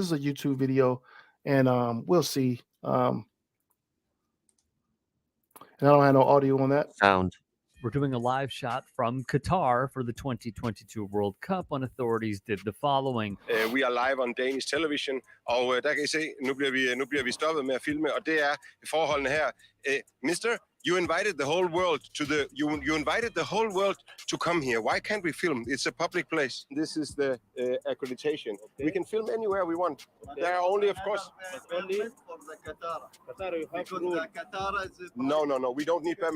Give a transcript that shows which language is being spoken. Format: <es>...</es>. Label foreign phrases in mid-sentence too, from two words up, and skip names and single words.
<en>This is a YouTube video, and we'll see. And I don't have no audio on that. Sound. We're doing a live shot from Qatar for the 2022 World Cup, and authorities did the following. We are live on Danish television,</en> <da>og der kan I se, nu bliver vi stoppet med at filme, og det er forholdene her.</da> <en>Mister, you invited the whole world to come here. Why can't we film? It's a public place. This is the accreditation. Okay. We can film anywhere we want. There are only, of course. Only for the Qatar. No. We don't need permit.</en>